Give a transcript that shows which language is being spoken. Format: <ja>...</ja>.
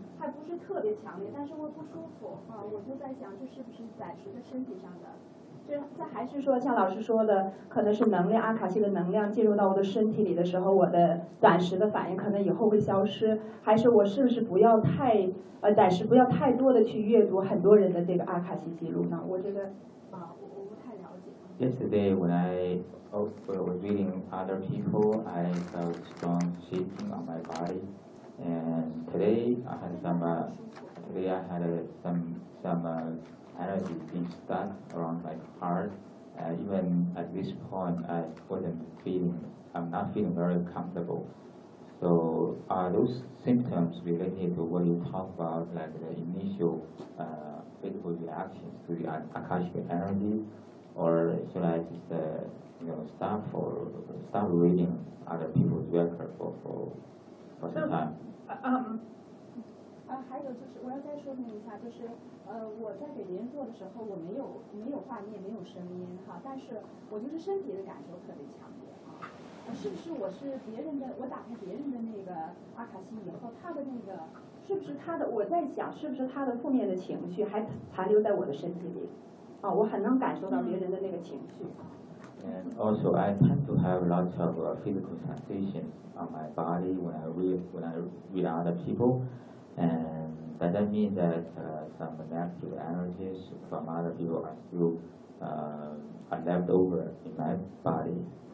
<zh>还不是特别强烈，但是会不舒服啊！我就在想，这是不是暂时的身体上的？这还是说，像老师说的，可能是能量，阿卡西的能量进入到我的身体里的时候，我的暂时的反应可能以后会消失。还是我是不是不要太暂时不要太多的去阅读很多人的这个阿卡西记录呢？我觉得啊，我不太了解。</zh> <en>Yesterday when I was reading other people, I felt strong shaking on my body. And today I had some energy being stuck around my heart. Even at this point, I'm not feeling very comfortable. So are those symptoms related to what you talk about, like the initial physical reactions to the Akashic energy, or should I just stop reading other people's record for some time?</en> <zh>还有就是我要再说明一下，就是我在给别人做的时候，我没有画面，没有声音哈，但是我就是身体的感受特别强烈啊，是不是我是别人的，我打开别人的那个阿卡西以后，他的那个是不是他的，我在想是不是他的负面的情绪还残留在我的身体里啊，我很能感受到别人的那个情绪。</zh> <en>And also, I tend to have lots of physical sensations on my body when I read other people. And that doesn't mean that some negative energies from other people are still are left over in my body.</en>